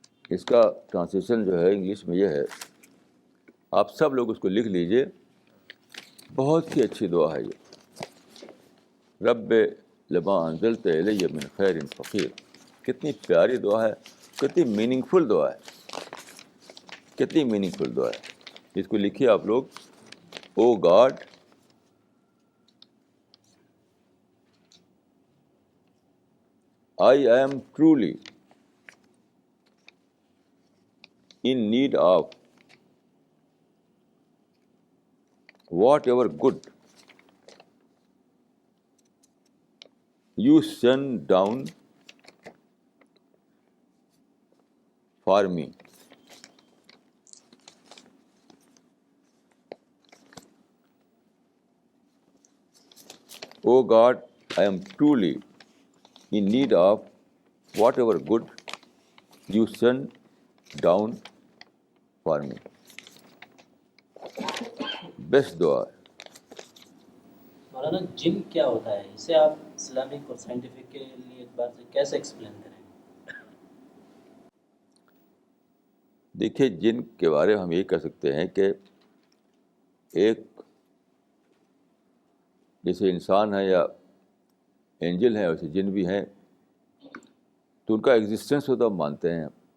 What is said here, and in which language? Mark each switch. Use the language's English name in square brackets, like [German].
[Urdu] اس کا ٹرانسلیشن جو ہے انگلش میں یہ ہے، آپ سب لوگ اس کو لکھ لیجئے. بہت ہی اچھی دعا ہے یہ، [Arabic] رب لما انزلت الی من خیر فقیر. [Urdu] کتنی پیاری دعا ہے، کتنی میننگ فل دعا ہے، کتنی میننگ فل دعا ہے. اس کو لکھیے آپ لوگ. [English] Oh God, I am truly in need of whatever good you send down for me. Oh God, I am truly in need of whatever good you send down for me. [Urdu] Best دعا ہے. مولانا جن کیا ہوتا ہے، اسے آپ اسلامک اور scientific کے لیے اعتبار سے کیسے ایکسپلین کریں؟ دیکھیے، جن کے بارے میں ہم یہ کہہ سکتے ہیں کہ ایک جیسے انسان ہے یا اینجل ہیں ویسے جن بھی ہیں، تو ان کا ایگزسٹنس ہو تو ہم مانتے ہیں.